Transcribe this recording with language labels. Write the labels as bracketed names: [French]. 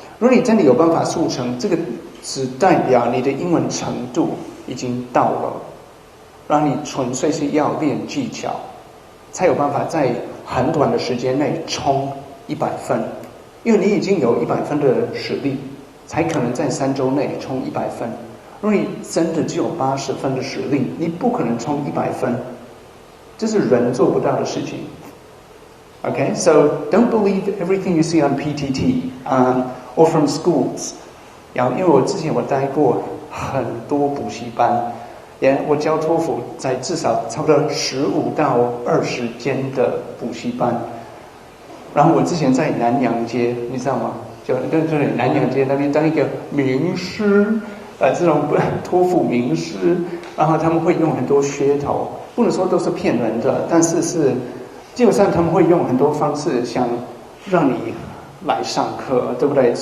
[Chinese] 如果你真的有办法速成，这个只代表你的英文程度已经到了，然后你纯粹是要练技巧，才有办法在很短的时间内冲100分，因为你已经有100分的实力，才可能在3周内冲100分。如果你真的只有80分的实力，你不可能冲100分，这是人做不到的事情。 [English] Okay, so don't believe everything you see on PTT or from schools. [Chinese] 因为我之前待过很多补习班，我教托福在至少差不多15到20间的补习班。然后我之前在南洋街，你知道吗？就南洋街那边当一个名师，这种托福名师，然后他们会用很多噱头，不能说都是骗人的，但是基本上他们会用很多方式想让你来上课，对不对？